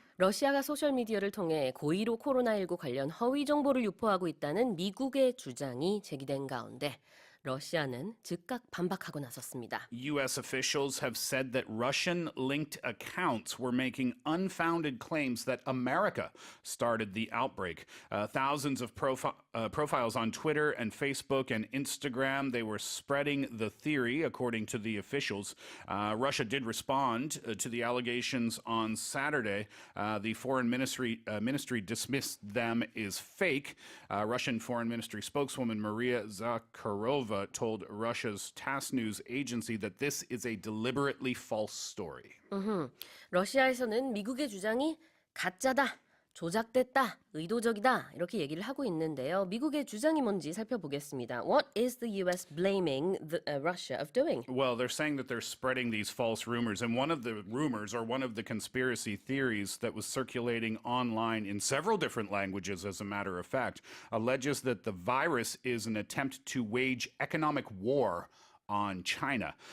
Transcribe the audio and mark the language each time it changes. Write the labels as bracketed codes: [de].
[ko] 러시아가 소셜미디어를 통해 고의로 코로나19 관련 허위 정보를 유포하고 있다는 미국의 주장이 제기된 가운데 러시아는 즉각 반박하고 나섰습니다. [en] U.S. officials have said that Russian-linked accounts were making unfounded claims that America started the outbreak. Thousands of profiles on Twitter and Facebook and Instagram, they were spreading the theory, according to the officials. Russia did respond to the allegations on Saturday. The Foreign Ministry dismissed them as fake. Russian Foreign Ministry spokeswoman Maria Zakharova told Russia's TASS news agency that this is a deliberately false story. [ko] 러시아에서는 미국의 주장이 가짜다, 조작됐다, 의도적이다 이렇게 얘기를 하고 있는데요. 미국의 주장이 뭔지 살펴보겠습니다. [en] What is the U.S. blaming Russia of doing? Well, they're saying that they're spreading these false rumors. And one of the rumors, or one of the conspiracy theories that was circulating online in several different languages, as a matter of fact, alleges that the virus is an attempt to wage economic war on China.